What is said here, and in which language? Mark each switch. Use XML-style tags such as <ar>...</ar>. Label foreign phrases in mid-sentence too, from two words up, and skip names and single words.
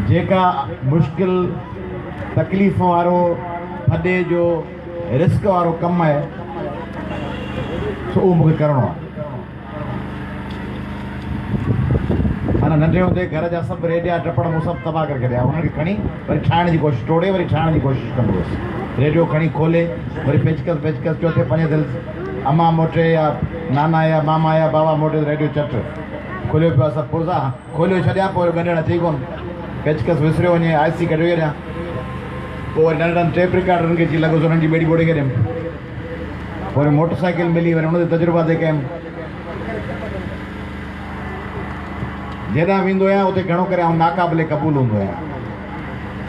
<sd>जेका मुश्किल तकलीफ़ वारो थधे जो रिस्क वारो कमु आहे सो उहो मूंखे करिणो आहे। माना नंढे हूंदे घर जा सभु रेडिया टपड़ मूं सभु तबाह करे छॾिया। उनखे खणी वरी ठाहिण जी कोशिशि, टोड़े वरी ठाहिण जी कोशिशि कंदो हुउसि। रेडियो खणी खोले वरी पेचकस चौथे पंजे दिलि अम्मा मोटे या नाना या मामा या बाबा मोटे रेडियो चट खोलियो पियो आहे। सभु पुरज़ा खोलियो छॾिया, पोइ वरी ॻंढण अची कोन, पेचकस विसरियो वञे, IC कढी वञा, पोइ वरी नंढनि टेप रिकार्डरनि खे अची लॻोसि उन्हनि जी ॿेड़ी ॿोड़े करे ॾियमि। पोइ वरी मोटरसाइकिल मिली, वरी उन ते तजुर्बा ते कयमि। जेॾां वेंदो आहियां उते घणो करे आउं नाक़ाबिले क़बूल हूंदो आहियां।</sd>